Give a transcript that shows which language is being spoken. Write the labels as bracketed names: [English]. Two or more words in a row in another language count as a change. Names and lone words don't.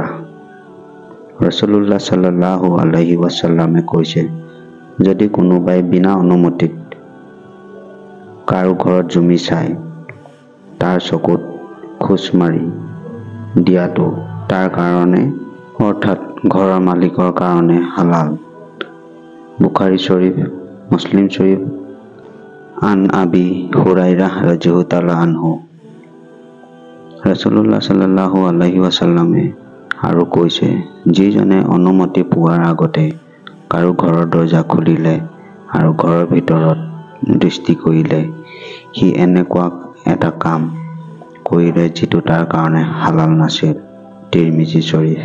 [Arabic] رسول الله صلى الله عليه وسلم [Assamese] কৈছে, যদি কোনোবাই বিনা অনুমতিত কাৰো ঘৰত জমি চায়, তাৰ চকুত খোজ মাৰি দিয়াটো তাৰ কাৰণে অৰ্থাৎ ঘৰৰ মালিকৰ কাৰণে হালাল। বুখাৰী শৰীফ, মুছলিম শৰীফ। [Arabic] عن أبي هريرة رضي الله تعالى عنه. رسول الله صلى الله عليه وسلم [Assamese] আৰু কৈছে, যিজনে অনুমতি পোৱাৰ আগতে কাৰো ঘৰৰ দৰজা খুলিলে আৰু ঘৰৰ ভিতৰত দৃষ্টি কৰিলে, সি এনেকুৱা এটা কাম কৰিলে যিটো তাৰ কাৰণে হালাল নাছিল। তিৰমিজি শৰীফ।